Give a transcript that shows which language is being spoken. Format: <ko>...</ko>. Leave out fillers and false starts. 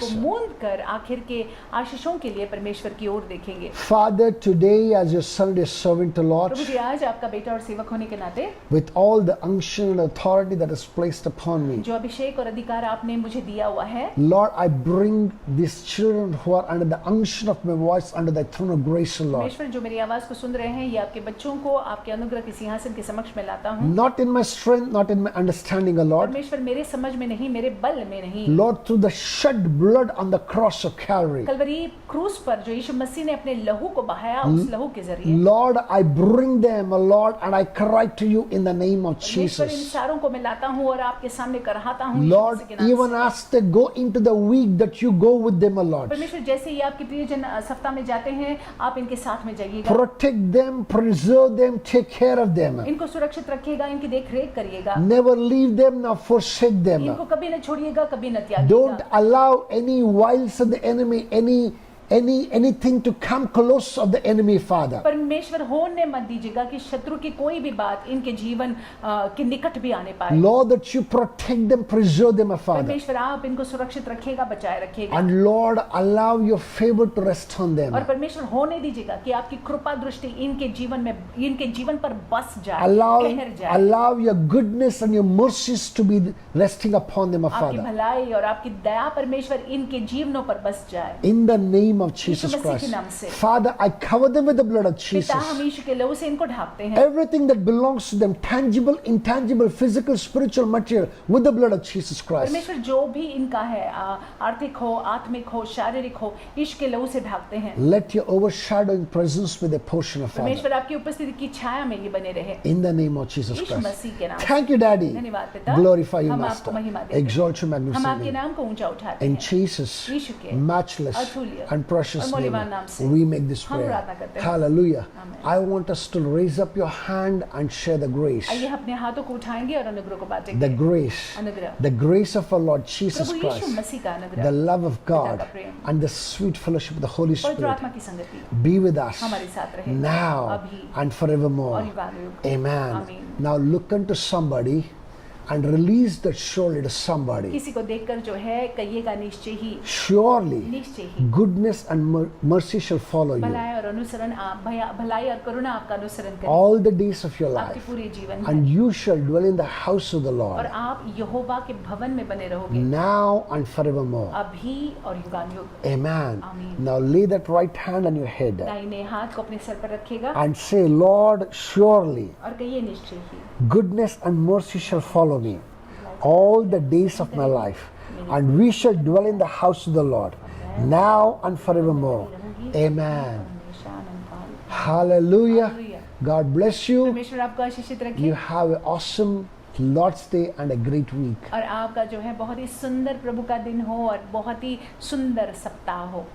<hi>को मूंद कर आखिर के आशीषों के लिए परमेश्वर की ओर देखेंगे।</hi> <en>Father, today as your son is servant to Lord,</en> <hi>प्रभु जी, आज आपका बेटा और सेवक होने के नाते</hi> <en>with all the unction and authority that is placed upon me,</en> <hi>जो अभिषेक और अधिकार आपने मुझे दिया हुआ है,</hi> <en>Lord, I bring these children who are under the unction of my voice under the throne of grace, Lord.</en> <hi>परमेश्वर जो मेरी आवाज को सुन रहे हैं, ये आपके बच्चों को आपके अनुग्रह के सिंहासन के समक्ष में लाता हूँ।</hi> <en>Not in my strength, not in my understanding, O Lord.</en> <hi>परमेश्वर मेरे समझ में नहीं, मेरे बल में नहीं,</hi> <en>Lord, through the shed blood on the cross of Calvary,</en> <hi>Kalvari क्रूस पर जो यीशु मसीह ने अपने लहू को बहाया, उस लहू के जरिए</hi> <en>Lord, I bring them, O Lord, and I cry to you in the name of</en> <hi>परमेश्वर इन</hi> <en>Jesus.</en> <hi>सारों को मैं लाता हूँ और आपके सामने कराहता हूँ यीशु</hi> <en>Lord,</en> <hi>मसीह के नाम से।</hi> <en>even as they go into the week, that you go with them, O Lord.</en> <hi>परमेश्वर जैसे ही आपके प्रियजन सप्ताह में जाते हैं, आप इनके साथ में जाइएगा,</hi> <en>Protect them, preserve them, take care of them.</en> <hi>इनको सुरक्षित रखिएगा, इनकी देख रेख करिएगा,</hi> <en>Never leave them nor forsake them.</en> <hi>इनको कभी न छोड़िएगा, कभी न त्यागिएगा।</hi> <en>Don't allow any wiles of the enemy, anything to come close of the enemy, Father.</en> <hi>परमेश्वर होने मत दीजिएगा कि शत्रु की कोई भी बात इनके जीवन के निकट भी आने पाए।</hi> <en>Lord, that you protect them, preserve them, Father.</en> <hi>परमेश्वर आप इनको सुरक्षित रखिएगा, बचाए रखिएगा,</hi> <en>And Lord, allow your favor to rest on them.</en> <hi>और परमेश्वर होने दीजिएगा कि आपकी कृपा दृष्टि इनके जीवन पर बस जाए, ठहर जाए।</hi> <en>Allow your goodness and your mercies to be resting upon them,</en> <hi>आपकी</hi> <en>Father.</en> <hi>भलाई और आपकी दया परमेश्वर इनके जीवनों पर बस जाए।</hi> <en>In the name of Jesus</en> <hi>यीशु मसीह के</hi> <en>Christ.</en> <hi>नाम से।</hi> <en>Father, I cover them with the blood of</en> <hi>पिता,</hi> <en>Jesus.</en> <hi>हम यीशु के लहू से इनको ढांपते हैं।</hi> <en>Everything that belongs to them, tangible, intangible, physical, spiritual, material, with the blood of Jesus Christ.</en> <hi>परमेश्वर जो भी इनका है, आर्थिक हो, आत्मिक हो, शारीरिक हो, यीशु के लहू से ढांपते हैं।</hi> <en>Let your overshadowing presence be the portion of Father.</en> <hi>परमेश्वर आपकी उपस्थिति की छाया में ये बने रहे,</hi> <en>In the name of Jesus</en> <hi>Yeshu</hi> <en>Christ.</en> <hi>मसीह के नाम से।</hi> <en>Thank you, Daddy.</en> <hi>धन्यवाद पिता,</hi> <en>Glorify you,</en> <hi>हम</hi> <en>Master.</en> <hi>आपको महिमा देते हैं,</hi> <en>Exalt your</en> <hi>हम</hi> <en>magnificent</en> <hi>आपके</hi> <en>name.</en> <hi>नाम को ऊंचा उठाते</hi> <en>In</en> <hi>हैं।</hi> <en>Jesus'</en> <hi>यीशु के</hi> <en>matchless</en> <hi>अतुल्य</hi> <en>and precious</en> <hi>और</hi> <en>name,</en> <hi>मूल्यवान नाम से</hi> <en>we make this</en> <hi>हम</hi> <en>prayer.</en> <hi>प्रार्थना करते हैं।</hi> <en>Hallelujah. Amen. I want us to raise up your hand and share the grace.</en> <hi>आइए अपने हाथों को उठाएंगे और अनुग्रह को बांटेंगे।</hi> <en>The grace.</en> <hi>अनुग्रह।</hi> <en>The grace of our Lord Jesus</en> <hi>Prabhu Yeshu</hi> <en>Christ.</en> <hi>मसीह का अनुग्रह,</hi> <en>The love of God</en> <hi>का प्रेम,</hi> <en>and the sweet fellowship of the Holy</en> <hi>पवित्र</hi> <en>Spirit</en> <hi>आत्मा की संगति</hi> <en>be with us</en> <hi>हमारे साथ रहे</hi> <en>now</en> <hi>अभी</hi> <en>and forevermore.</en> <hi>और युगानुयुग।</hi> <en>Amen. Amen. Now look unto somebody and release that surely to somebody.</en> <hi>किसी को देखकर जो है कहिएगा निश्चय ही,</hi> <en>Surely</en> <hi>निश्चय ही</hi> <en>goodness and mercy shall follow you</en> <hi>भलाई और अनुसरण भलाई और करुणा आपका अनुसरण करे</hi> <en>all the days of your</en> <hi>आपके</hi> <en>life,</en> <hi>पूरे जीवन</hi> <en>and</en> <hi>में,</hi> <en>you shall dwell in the house of the</en> <hi>और</hi> <en>Lord</en> <hi>आप यहोवा के भवन में बने रहोगे</hi> <en>now and forevermore.</en> <hi>अभी और युगानुयुग।</hi> <en>Amen. Amen. Now lay that right hand on your head</en> <hi>दाहिने हाथ को अपने सर पर रखिएगा</hi> <en>and say, Lord, surely</en> <hi>और कहिए निश्चय ही</hi> <en>goodness and mercy shall follow me all the days of my life, and we shall dwell in the house of the Lord now and forevermore. Amen.</en> <hi>हमेशा आनंद पाओ।</hi> <en>Hallelujah. Hallelujah. God bless you.</en> <hi>परमेश्वर आपको आशीषित रखे</hi> <en>You have an awesome Lord's Day and a great week.</en> <hi>और आपका जो है बहुत ही सुंदर प्रभु का दिन हो और बहुत ही सुंदर सप्ताह हो।</hi>